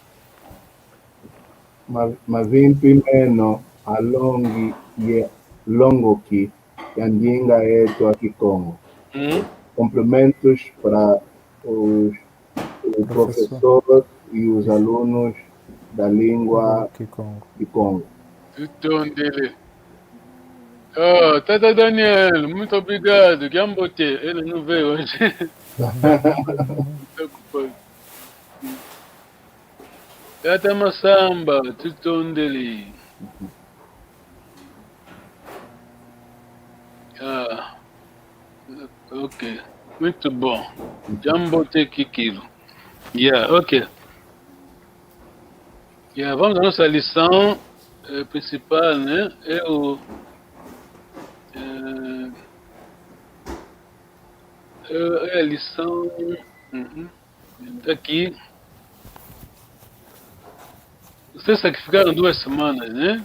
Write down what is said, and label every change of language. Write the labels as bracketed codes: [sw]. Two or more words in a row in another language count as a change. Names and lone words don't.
[pt] Mavim primeiro a longo que Yandinga é tua Kikongo. Cumprimentos para o professor e os alunos da língua Kikongo. Titondele. Tata Daniel, muito obrigado. Gambote, ele não veio hoje. Muito ocupado. Tata Massamba, Titondele. Ok, muito bom. [kg] Jambo Kikilo. [en] Yeah, ok. [pt] Yeah, vamos à nossa lição principal, né? É a lição aqui. Vocês sacrificaram 2 semanas, né?